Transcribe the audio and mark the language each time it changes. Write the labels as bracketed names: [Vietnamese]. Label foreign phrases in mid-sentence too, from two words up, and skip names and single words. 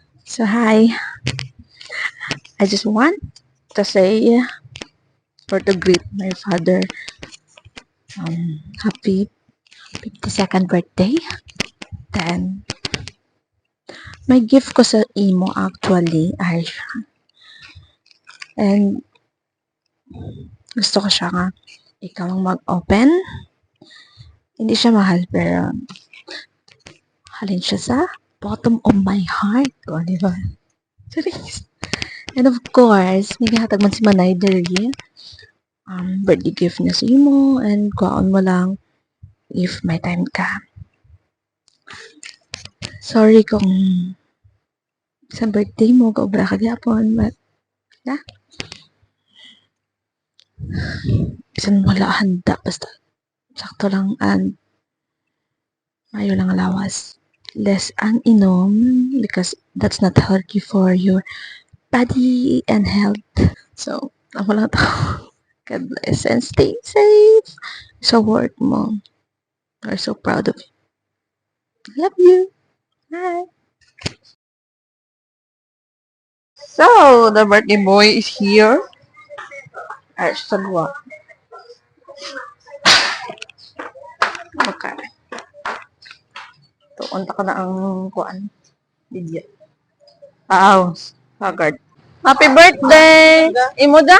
[English] So hi, I just want to say or to greet my father happy 52nd birthday. Then my gift [Hiligaynon] ko sa imo actually ay and gusto ko siya nga ikaw ang mag-open. Hindi siya mahal pero halin siya sa [English] bottom of my heart. [Hiligaynon] O, di ba? [English] Charis. And of course, [Hiligaynon] may gihatag man si Manay diri. Birthday gift niya sa imo and kuhaon mo lang if may time ka. Sorry kung sa birthday mo, kaobra ka gyapon, [English] but, yeah. [Hiligaynon] Bisan wala handa, basta, sakto lang, and, mayo lang lawas. Less ang inom, [English] because that's not healthy for your body and health. So, [Hiligaynon] ako lang to. God bless and stay safe. Sa work mo. [English] We're so proud of you. Love you. Bye. So, the birthday boy is here. [Hiligaynon] Ay, sagwa. Okay. So, unta ka na ang kuan. Video. [English] Haggard. Happy birthday! [Hiligaynon] Imo da?